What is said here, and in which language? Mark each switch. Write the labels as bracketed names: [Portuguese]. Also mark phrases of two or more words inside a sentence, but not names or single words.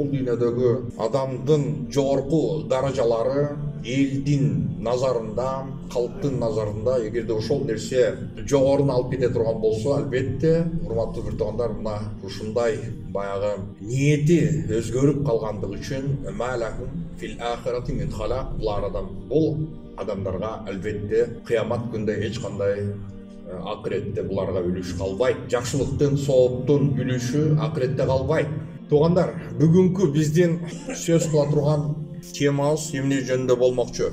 [Kyrgyz] дүйнөдөгү адамдын жогорку даражалары элдин назарында, калктын назарында эгерде ошол нерсе жогоруна алып кете турган болсо, албетте урматтуу бир туугандар, мына ушундай баягы ниети өзгөрүп калгандыгы үчүн [Arabic] ما لهم في الآخرة من خلاق, [Kyrgyz] бул адамдарга албетте кыямат күндө эч кандай акыретте буларга үлүш калбайт. Жакшылыктын, сооптун үлүшү акыретте калбайт. Туугандар, бүгүнкү биздин сөз кыла турган темабыз эмне жөнүндө болмокчу?